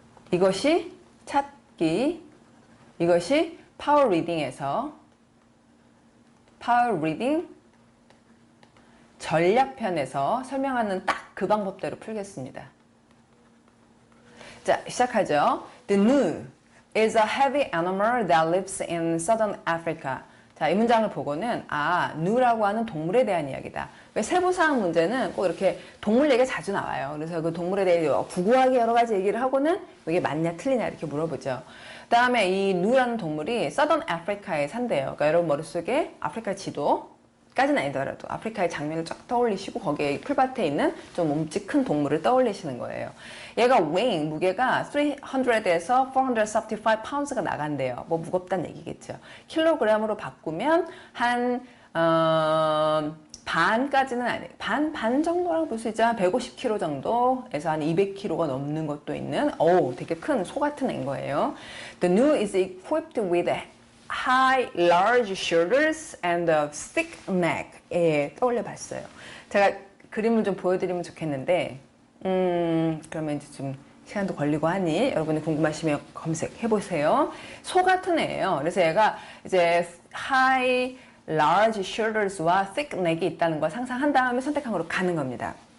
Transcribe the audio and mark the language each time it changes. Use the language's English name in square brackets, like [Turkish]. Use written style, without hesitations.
[Korean] 이것이 찾기, 이것이 파워 리딩에서 파워 리딩 전략편에서 설명하는 딱 그 방법대로 풀겠습니다. 자, 시작하죠. [English] The gnu is a heavy animal that lives in southern Africa. [Korean] 자, 이 문장을 보고는 gnu라고 하는 동물에 대한 이야기다. 왜 세부사항 문제는 꼭 이렇게 동물 얘기가 자주 나와요. 그래서 그 동물에 대해 구구하게 여러 가지 얘기를 하고는 이게 맞냐 틀리냐 이렇게 물어보죠. 그 다음에 이 gnu라는 동물이 southern Africa에 산대요. 그러니까 여러분 머릿속에 아프리카 지도 까지는 아니더라도 아프리카의 장면을 쫙 떠올리시고 거기에 풀밭에 있는 좀 몸집 큰 동물을 떠올리시는 거예요. 얘가 weighing, 무게가 300에서 435 pounds가 나간대요. 뭐 무겁다는 얘기겠죠. 킬로그램으로 바꾸면 한 반까지는 아니에요. 반 정도라고 볼 수 있죠. 한 150kg 정도에서 한 200kg가 넘는 것도 있는 되게 큰 소 같은 애인 거예요. [English] The gnu is equipped with high, large shoulders and a thick neck. [Korean] 예, 떠올려 봤어요. 제가 그림을 좀 보여드리면 좋겠는데, 그러면 이제 좀 시간도 걸리고 하니 여러분이 궁금하시면 검색해 보세요. 소 같은 애예요. 그래서 얘가 이제 high, large shoulders와 thick neck이 있다는 걸 상상한 다음에 선택항으로 가는 겁니다.